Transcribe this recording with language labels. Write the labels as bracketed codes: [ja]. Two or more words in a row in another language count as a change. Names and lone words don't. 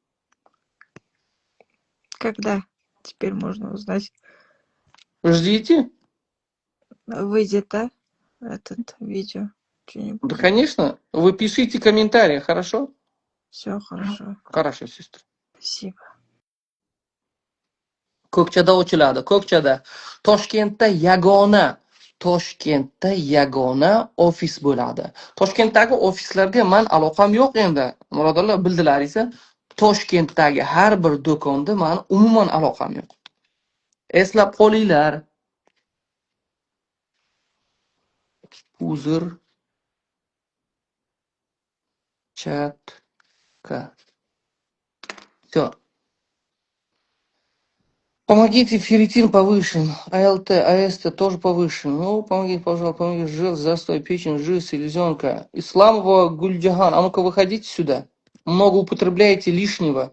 [ru] Когда теперь можно узнать? Ждите? Выйдет, да? Этот видео. Да, Что-нибудь. конечно. Вы пишите комментарии, хорошо? Все хорошо. Хорошо, сестра. Спасибо. [uz] Ko'kchada ochiladi, ko'kchada. Toshkentda yagona ofis bo'ladi. Toshkentdagi ofislarga men aloqam yo'q endi. Murodullo bildilaringiz, Toshkentdagi har bir do'konda men umuman aloqam yo'q. Eslab qolinglar. Uzr, chatka. [ru] Все. Помогите, ферритин повышен, АЛТ, АСТ тоже повышен. Ну, помогите, пожалуйста, помогите, жир, застой, печень, жир, селезенка. Исламова Гульджахан, а ну-ка выходите сюда. Много употребляете лишнего.